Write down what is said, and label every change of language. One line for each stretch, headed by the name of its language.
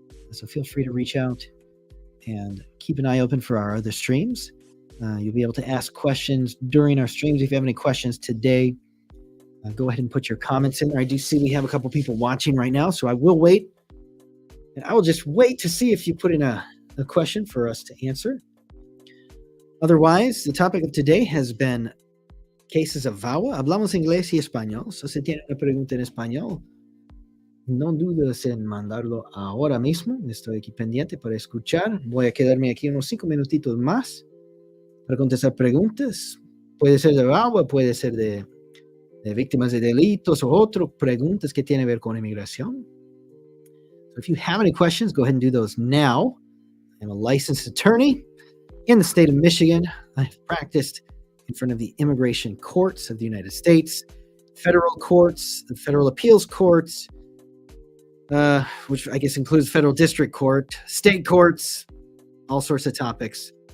English: So feel free to reach out and keep an eye open for our other streams. You'll be able to ask questions during our streams. If you have any questions today, go ahead and put your comments in there. I do see we have a couple people watching right now, so I will wait. And I will just wait to see if you put in a question for us to answer. Otherwise, the topic of today has been cases of VAWA.
Spanish: Hablamos inglés y español.
English: So
Spanish: si tiene una pregunta en español, no dudes en mandarlo ahora mismo. Estoy aquí pendiente para escuchar. Voy a quedarme aquí unos 5 minutitos más para contestar preguntas. Puede ser de VAWA, puede ser de víctimas de delitos o otras preguntas que tienen que ver con inmigración.
English: So if you have any questions, go ahead and do those now. I'm a licensed attorney in the state of Michigan. I've practiced in front of the immigration courts of the United States, federal courts, the federal appeals courts, which I guess includes federal district court, state courts, all sorts of topics.